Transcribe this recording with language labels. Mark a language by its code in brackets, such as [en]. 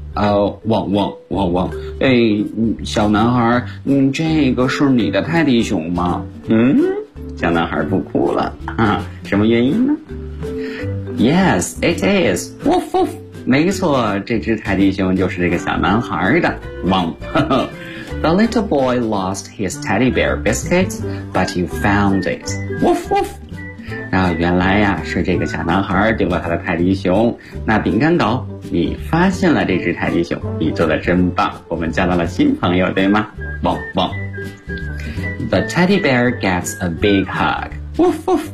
[zh] 汪汪汪汪，哎，小男孩，这个是你的泰迪熊吗？小男孩不哭了，哈，什么原因呢 ？ [en] Yes, it is. Woof woof. [zh] 没错，这只泰迪熊就是这个小男孩的。汪。 [en] The little boy lost his teddy bear biscuit, but you found it. Woof woof. [zh] 那原来呀，是这个小男孩丢了他的泰迪熊。那饼干狗，你发现了这只泰迪熊，你做的真棒，我们交到了新朋友，对吗？ [en] 汪汪。The teddy bear gets a big hug. Woof woof.